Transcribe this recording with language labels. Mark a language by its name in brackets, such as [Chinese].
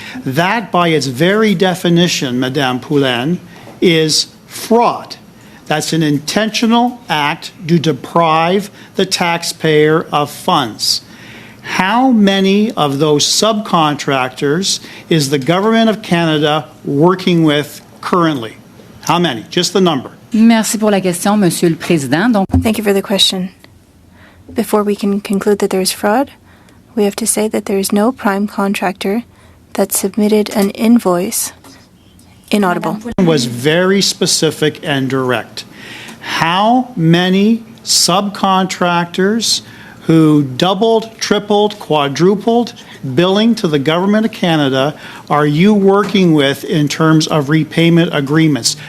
[English] That, by its very definition, Madame Poulin, is fraud. That's an intentional act to deprive the taxpayer of funds. How many of those subcontractors is the government of Canada working with currently? How many? Just the number. [French] Merci pour la question, Monsieur le Président. Donc, [English] Thank you for the question. Before we can conclude that there is fraud, we have to say that there is no prime contractor that submitted an invoice inaudible. Was very specific and direct. How many subcontractors who doubled, tripled, quadrupled billing to the government of Canada are you working with in terms of repayment agreements?